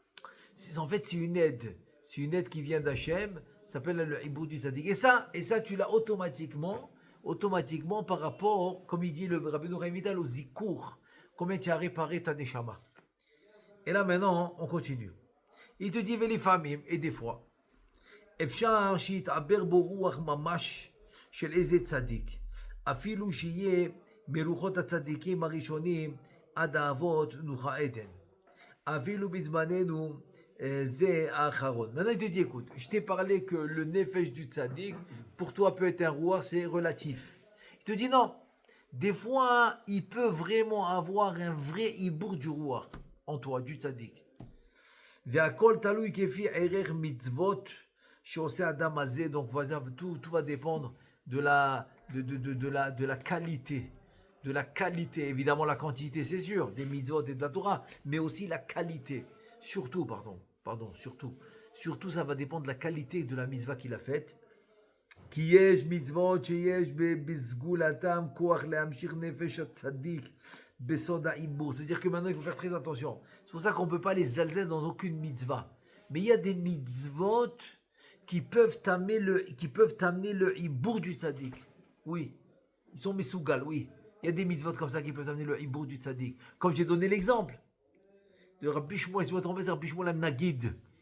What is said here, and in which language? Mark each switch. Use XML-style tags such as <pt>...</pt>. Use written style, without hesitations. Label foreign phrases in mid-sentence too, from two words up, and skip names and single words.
<fr>Donc En fait, c'est une aide. C'est une aide qui vient d'Hachem, ça s'appelle le Ibour du Tzaddik. Et ça, tu l'as automatiquement par rapport, comme il dit le Rabbeinu Chaim Vital, au Zikour. Combien tu as réparé ta Neshama. Et là, maintenant, on continue. Il te dit, les familles, et des fois,</fr> <he>אפשר שיתעבר בו רוח ממש של איזה צדיק, אפילו שיהיה מרוחות הצדיקים הראשונים עד האבות נוחה עדן. אפילו בזמננו זה האחרון.</he> <fr>Maintenant il te dit, écoute, je t'ai parlé que le nefesh du tzaddik, pour toi peut être un roi, c'est relatif. Il te dit non, des fois il peut vraiment avoir un vrai ibour du roi en toi, du tzaddik.</fr> <he>והכל תלוי כפי ערך מצוות שעושה אדם הזה,</he> <fr>donc tout va dépendre de la qualité. De la qualité, évidemment la quantité c'est sûr, des mitzvot et de la Torah, mais aussi la qualité. Surtout, surtout ça va dépendre de la qualité de la mitzvah qu'il a faite.</fr> <he>כי יש מצוות שיש בסגולתם כוח להמשיך נפש הצדיק בסוד העיבור.</he> <fr>C'est-à-dire que maintenant il faut faire très attention. C'est pour ça qu'on ne peut pas les zalzel dans aucune mitzvah. Mais il y a des mitzvot qui peuvent t'amener le ibour du tzaddik. Oui, ils sont mesougal, oui. Il y a des mitzvot comme ça qui peuvent amener le ibour du tzaddik. Comme j'ai donné l'exemple de Rabbi Shmuel, si vous vous trompez, c'est Rabbi Shmuel al-Nagid.</fr>